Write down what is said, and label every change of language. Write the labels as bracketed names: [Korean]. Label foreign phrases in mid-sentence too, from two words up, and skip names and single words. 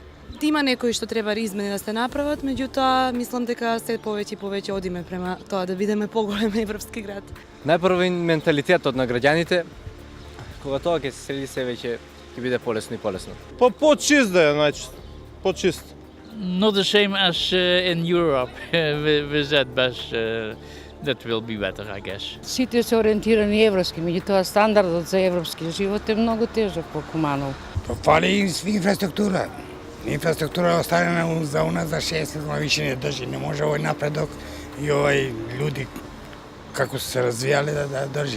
[Macedonian] Има некои што треба измени да се направат, меѓутоа мислам дека се повеќе и повеќе одиме према тоа да бидеме поголем европски град. Најпрво менталитетот на граѓаните, кога тоа ќе се среди се веќе ќе биде полесно и полесно. По-чист да е, значи, по-чист. [English] Not the same as in Europe with that, but that will be better, I guess. [Macedonian] Сите се ориентирани европски, меѓутоа стандардот за европски живот е многу тежок по Куманово. Фали инфраструктура. Инфраструктура е оставена за уназад за 60 години, више не држи. Не може овој напредок и овој луѓе како се развијале да држи.